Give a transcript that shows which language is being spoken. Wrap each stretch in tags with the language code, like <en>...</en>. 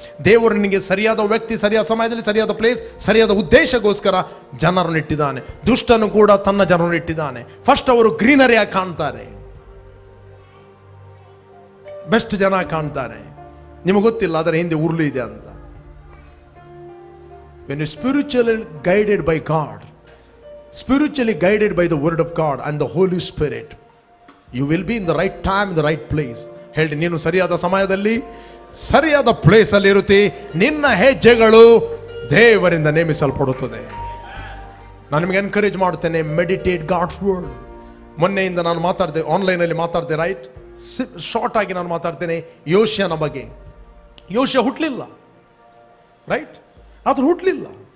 <kn>ದೇವರು ನಿನಗೆ ಸರಿಯಾದ ವ್ಯಕ್ತಿ, ಸರಿಯಾದ ಸಮಯದಲ್ಲಿ, ಸರಿಯಾದ ಪ್ಲೇಸ್, ಸರಿಯಾದ ಉದ್ದೇಶಕ್ಕೋಸ್ಕರ ಜನರನ್ನು ಇಟ್ಟಿದ್ದಾನೆ. ದುಷ್ಟನು ಕೂಡ ತನ್ನ ಜನರನ್ನು ಇಟ್ಟಿದ್ದಾನೆ. ಫಸ್ಟ್ ಅವರು ಗ್ರೀನರಿಯಾಗಿ ಕಾಣ್ತಾರೆ, ಬೆಸ್ಟ್ ಜನ ಕಾಣ್ತಾರೆ. ನಿಮಗೆ ಗೊತ್ತಿಲ್ಲ ಅದರ ಹಿಂದೆ ಉರುಳು ಇದೆ ಅಂತ.</kn> <en>when you spiritually guided by God, spiritually guided by the word of God and the Holy Spirit, you will be in the right time, in the right place.</en> <kn>ಹೇಳಿ, ನೀನು ಸರಿಯಾದ ಸಮಯದಲ್ಲಿ ಸರಿಯಾದ ಪ್ಲೇಸ್ ಅಲ್ಲಿ ಇರುತ್ತಿ. ನಿನ್ನ ಹೆಜ್ಜೆಗಳು ದೇವರಿಂದ ನೇಮಿಸಲ್ಪಡುತ್ತದೆ. ನಾನು ನಿಮಗೆ ಎನ್ಕರೇಜ್ ಮಾಡುತ್ತೇನೆ,</kn> <en>Meditate God's word.</en> <kn>ಮೊನ್ನೆಯಿಂದ ನಾನು ಮಾತಾಡ್ದೆ, ಆನ್ಲೈನಲ್ಲಿ ಮಾತಾಡ್ದೆ. ರೈಟ್? ಶಾರ್ಟ್ ಆಗಿ ನಾನು ಮಾತಾಡ್ತೇನೆ ಯೋಷ್ಯನ ಬಗ್ಗೆ. ಯೋಷ್ಯ ಹುಟ್ಟಲಿಲ್ಲ. ರೈಟ್? ಆತನು ಹುಟ್ಟಲಿಲ್ಲ.</kn>